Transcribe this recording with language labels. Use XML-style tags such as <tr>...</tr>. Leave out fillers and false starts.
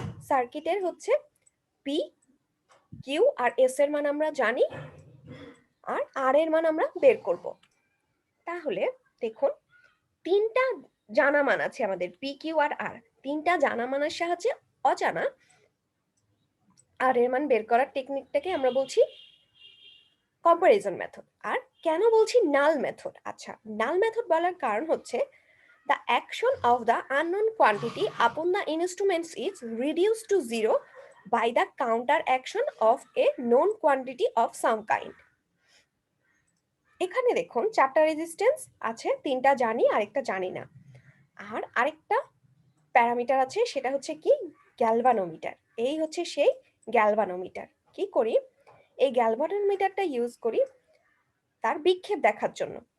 <bn>সার্কিটের হচ্ছে P, Q আর S এর মান আমরা জানি, আর আর এর মান আমরা বের করব। তাহলে দেখুন, 3টা জানা মান আছে আমাদের, পি, কিউ আর আর। 3টা জানা মানের সাহায্যে অজানা আর এর মান বের করার টেকনিকটাকে আমরা বলছি কম্প্যারিজন মেথড। আর কেন বলছি নাল মেথড? আচ্ছা, নাল মেথড বলার কারণ হচ্ছে</bn> <en>the action of the unknown quantity upon the instruments is reduced to zero by the counter action of a known quantity of some kind.</en> <bn>এখানে দেখুন 4টা রেজিস্ট্যান্স আছে, 3টা জানি আরেকটা জানি না। আর আরেকটা প্যারামিটার আছে, সেটা হচ্ছে কি গ্যালভানোমিটার। এই হচ্ছে সেই গ্যালভানোমিটার। কি করি, এই গ্যালভানোমিটারটা ইউজ করি তার বিক্ষেপ দেখার জন্য।</bn>